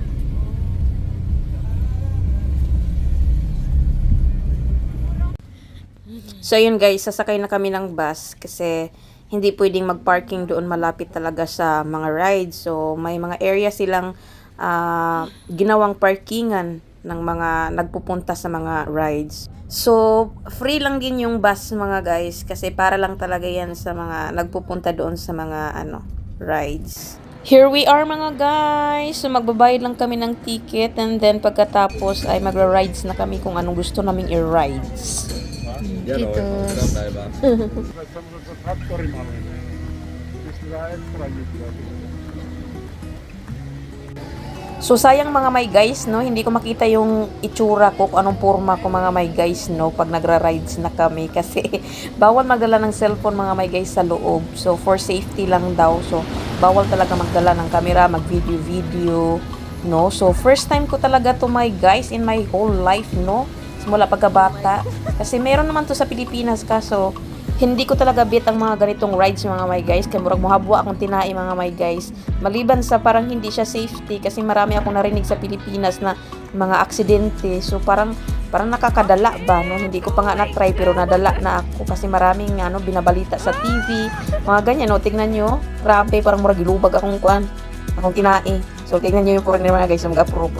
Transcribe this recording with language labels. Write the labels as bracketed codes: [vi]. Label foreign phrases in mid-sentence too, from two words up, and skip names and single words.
[tl] So yun guys, sasakay na kami ng bus kasi hindi pwedeng mag-parking doon malapit talaga sa mga rides. So may mga area silang ginawang parkingan ng mga nagpupunta sa mga rides. So free lang din yung bus mga guys kasi para lang talaga yan sa mga nagpupunta doon sa mga rides. [en] Here we are mga guys. [tl] So magbabayad lang kami ng ticket and then pagkatapos ay magra-rides na kami kung anong gusto naming i-rides. Titos. So sayang mga may guys, no, hindi ko makita yung itsura ko kung anong forma ko mga may guys, no, pag nagra-rides na kami kasi bawal magdala ng cellphone mga may guys sa loob. So [en] for safety [tl] lang daw. So bawal talaga magdala ng camera, mag-video, no. So [en] first time [tl] ko talaga to my guys [en] in my whole life, [tl] no. Simula pagkabata. Kasi meron naman to sa Pilipinas kaso hindi ko talaga bet ang mga ganitong rides mga my guys. [ceb] Kaya murag muhabwa akong tinai mga my guys. [tl] Maliban sa parang hindi siya safety kasi marami akong narinig sa Pilipinas na mga aksidente. So parang nakakadala ba, no? Hindi ko pa nga na-try pero nadala na ako kasi maraming binabalita sa TV. Mga ganyan, no? Tingnan nyo. Grabe, parang [ceb] murag ilubag akong tinai. [tl] So tingnan nyo yung purang mga guys na mag-approve.